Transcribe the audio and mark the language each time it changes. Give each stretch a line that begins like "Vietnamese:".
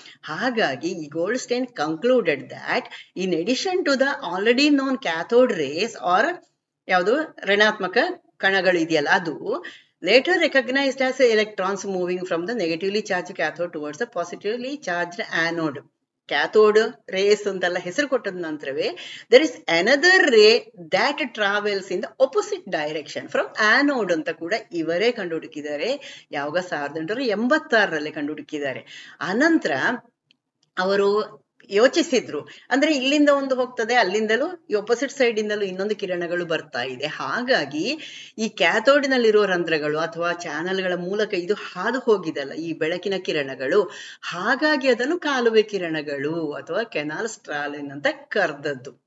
Kannada: ಹಾಗಾಗಿ ಈ
English: Goldstein concluded that in addition to the already known cathode rays are
Kannada: ಯಾವುದು ಋಣಾತ್ಮಕ ಕಣಗಳು ಇದೆಯಲ್ಲ ಅದು
English: later recognized as electrons moving from the negatively charged cathode towards the positively charged anode.
Kannada: Cathode race ಅಂತೆಲ್ಲ ಹೆಸರು ಕೊಟ್ಟದ ನಂತರವೇ
English: there is another ray that travels in the opposite direction from anode
Kannada: ಅಂತ ಕೂಡ ಇವರೇ ಕಂಡುಹುಡುಕಿದ್ದಾರೆ. ಯಾವಾಗ 1886ರಲ್ಲಿ ಕಂಡುಹುಡುಕಿದ್ದಾರೆ. ಅನಂತರ ಅವರು ಯೋಚಿಸಿದ್ರು, ಅಂದ್ರೆ ಇಲ್ಲಿಂದ ಒಂದು ಹೋಗ್ತದೆ, ಅಲ್ಲಿಂದಲೂ ಈ ಒಪೋಸಿಟ್ ಸೈಡ್ ಇಂದಲೂ ಇನ್ನೊಂದು ಕಿರಣಗಳು ಬರ್ತಾ ಇದೆ. ಹಾಗಾಗಿ ಈ ಕ್ಯಾಥೋಡಿನಲ್ಲಿರುವ ರಂಧ್ರಗಳು ಅಥವಾ ಚಾನಲ್ಗಳ ಮೂಲಕ ಇದು ಹಾದು ಹೋಗಿದಲ್ಲ ಈ ಬೆಳಕಿನ ಕಿರಣಗಳು, ಹಾಗಾಗಿ ಅದನ್ನು ಕಾಲುವೆ ಕಿರಣಗಳು ಅಥವಾ ಕೆನಾಲ್ ಸ್ಟ್ರಾಲೆನ್ ಅಂತ ಕರೆದದ್ದು.